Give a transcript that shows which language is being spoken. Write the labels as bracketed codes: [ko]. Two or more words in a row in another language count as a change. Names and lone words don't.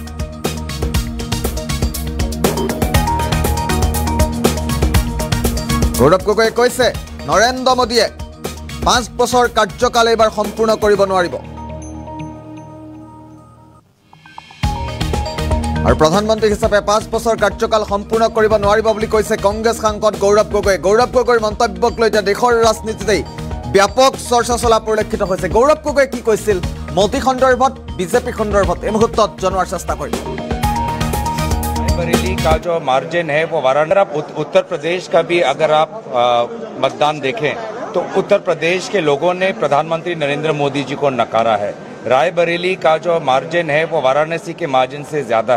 [as] কৈছে নৰেন্দ্ৰ মোদীয়ে 5 বছৰ কাৰ্যকাল এবাৰ সম্পূৰ্ণ কৰিব নোৱাৰিব আৰু প্ৰধানমন্ত্ৰী হিচাপে 5 বছৰ কাৰ্যকাল সম্পূৰ্ণ কৰিব নোৱাৰিব বুলি কৈছে কংগ্ৰেছ সাংসদ গৌৰৱ গগৈৰ মন্তব্যক লৈ দেশৰ ৰাজনীতিতে ব্যাপক চৰ্চা চলা পৰিলক্ষিত হৈছে গৌৰৱ গগৈয়ে কি কৈছিল মোদী খণ্ডৰ্ভত বিজেপি খণ্ডৰ্ভত এই মুহূৰ্তত জনোৱাৰ চেষ্টা কৰিম [hi] बरेली का जो मार्जिन है वो वाराणसी उत्तर प्रदेश का भी अगर आप मतदान देखें तो उत्तर प्रदेश के लोगों ने प्रधानमंत्री नरेंद्र मोदी जी को नकारा है रायबरेली का जो मार्जिन है वो वाराणसी के मार्जिन से ज़्यादा